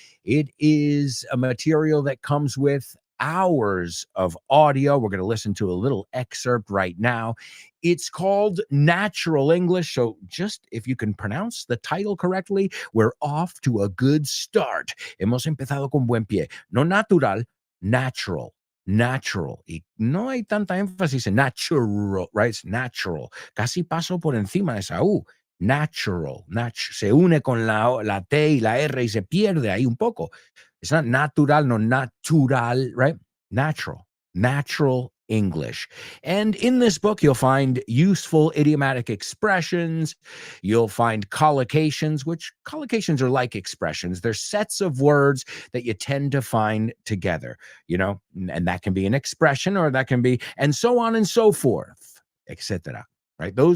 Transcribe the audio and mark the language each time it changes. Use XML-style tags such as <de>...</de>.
<en>It is a material that comes with hours of audio. We're going to listen to a little excerpt right now. It's called Natural English. So just if you can pronounce the title correctly, we're off to a good start.</en> <es>Hemos empezado con buen pie. No natural, natural. Natural. Y no hay tanta énfasis en natural,</es> <en>right? It's natural.</en> <es>Casi paso por encima de esa U. Natural. Se une con la T y la R y se pierde ahí un poco.</es> <en>It's not natural, no natural, right? Natural. Natural English. And in this book, you'll find useful idiomatic expressions. You'll find collocations, which collocations are like expressions. They're sets of words that you tend to find together, and that can be an expression, or that can be, and so on and so forth, etc. Right?</en>